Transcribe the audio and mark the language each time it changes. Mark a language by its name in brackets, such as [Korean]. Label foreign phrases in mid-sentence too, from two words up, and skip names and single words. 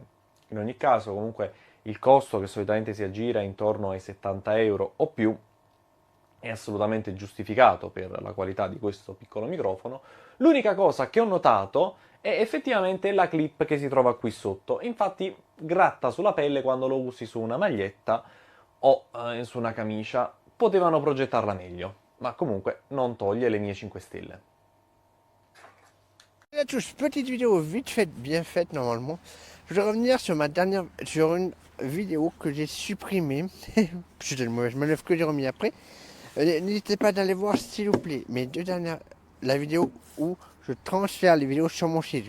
[Italian] In ogni caso, comunque, il costo, che solitamente si aggira intorno ai 70 euro o più, è assolutamente giustificato per la qualità di questo piccolo microfono. L'unica cosa che ho notato è effettivamente la clip che si trova qui sotto. Infatti gratta sulla pelle quando lo usi su una maglietta o su una camicia. Potevano progettarla meglio, ma comunque non toglie le mie 5 stelle. [French] Là, tous, petite vidéo vite faite, bien faite normalement. Je voudrais revenir sur une vidéo que j'ai supprimée. C'était une mauvaise manœuvre que j'ai remis après. N'hésitez pas d'aller voir s'il vous plaît mes deux dernières, la vidéo où je transfère les vidéos sur mon site.